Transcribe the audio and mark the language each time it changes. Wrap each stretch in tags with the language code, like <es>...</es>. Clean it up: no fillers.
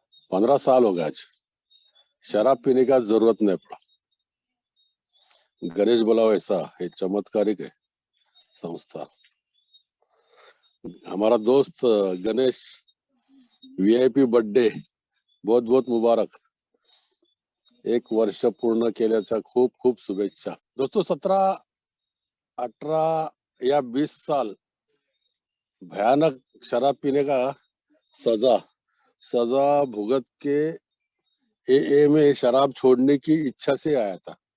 <hi>15 साल हो गए आज. शराब पीने का जरूरत नहीं पड़ा. गणेश बोला वैसा ये चमत्कारिक है संस्था. हमारा दोस्त गणेश, VIP बर्थडे बहुत बहुत मुबारक.</hi> <mr>1 वर्ष पूर्ण केल्याच्या खूप खूप शुभेच्छा.</mr> <hi>दोस्तों 17, 18 या 20 साल भयानक शराब पीने का सजा भुगत के AA में शराब छोड़ने की इच्छा से आया था.</hi>